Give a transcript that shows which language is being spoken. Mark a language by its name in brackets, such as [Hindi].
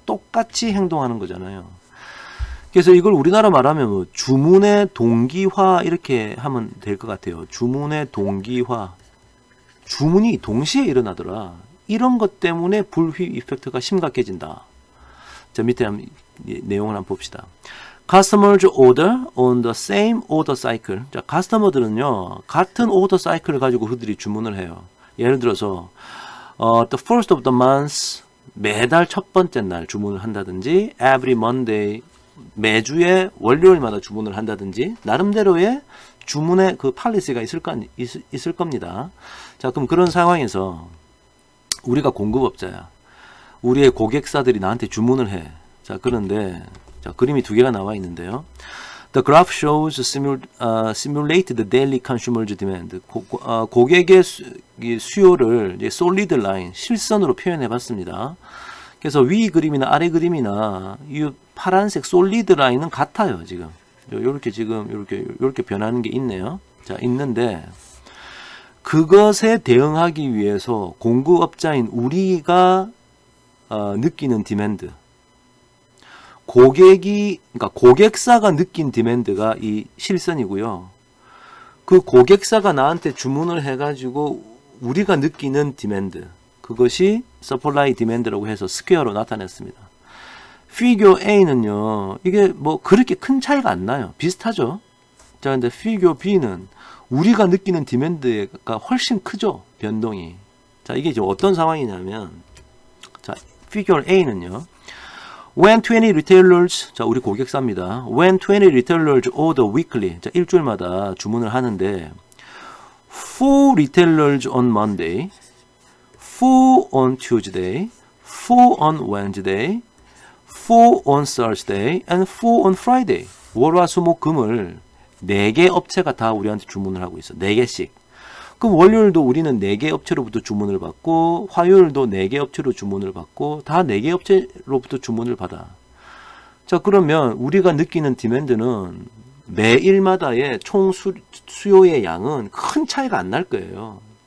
[Korean] 똑같이 행동하는 거잖아요. 그래서 이걸 우리나라 말하면 뭐 주문의 동기화 이렇게 하면 될 것 같아요. 주문의 동기화. 주문이 동시에 일어나더라. 이런 것 때문에 불휘 이펙트가 심각해진다. 자, 밑에 내용을 한번 봅시다. [English] Customers order on the same order cycle. [Korean] 자, 카스터머들은요, 같은 오더 사이클을 가지고 그들이 주문을 해요. 예를 들어서, [English] the first of the month, [Korean] 매달 첫 번째 날 주문을 한다든지, [English] every Monday, [Korean] 매주에 월요일마다 주문을 한다든지, 나름대로의 주문의 그 팔리시가 있을 겁니다. 자, 그럼 그런 상황에서 우리가 공급업자야. 우리의 고객사들이 나한테 주문을 해. 자, 그런데, 자, 그림이 2개가 나와 있는데요. [English] The graph shows simulated daily consumer demand. [Korean] 고객의 수요를 이제 solid line, 실선으로 표현해 봤습니다. 그래서 위 그림이나 아래 그림이나 이 파란색 solid line은 같아요, 지금. 이렇게 변하는 게 있네요. 자, 있는데, 그것에 대응하기 위해서 공급업자인 우리가 느끼는 디맨드. 그러니까 고객사가 느낀 디맨드가 이 실선이고요. 그 고객사가 나한테 주문을 해가지고 우리가 느끼는 디맨드. 그것이 서플라이 디맨드라고 해서 스퀘어로 나타냈습니다. 피규어 A는요, 이게 뭐 그렇게 큰 차이가 안 나요. 비슷하죠? 자, 근데 피규어 B는 우리가 느끼는 디맨드가 훨씬 크죠? 변동이. 자, 이게 이제 어떤 상황이냐면, 자, figure A는요. [English] When 20 retailers, 자, [Korean] 우리 고객사입니다. [English] When 20 retailers order weekly, 자, [Korean] 일주일마다 주문을 하는데, [English] Full retailers on Monday, full on Tuesday, full on Wednesday, full on Thursday, and full on Friday. [Korean] 월화수목금을 4개 업체가 다 우리한테 주문을 하고 있어. 4개씩. 그럼 월요일도 우리는 4개 업체로부터 주문을 받고, 화요일도 4개 업체로 주문을 받고, 다 4개 업체로부터 주문을 받아. 자, 그러면 우리가 느끼는 디맨드는 매일마다의 총 수요의 양은 큰 차이가 안 날 거예요.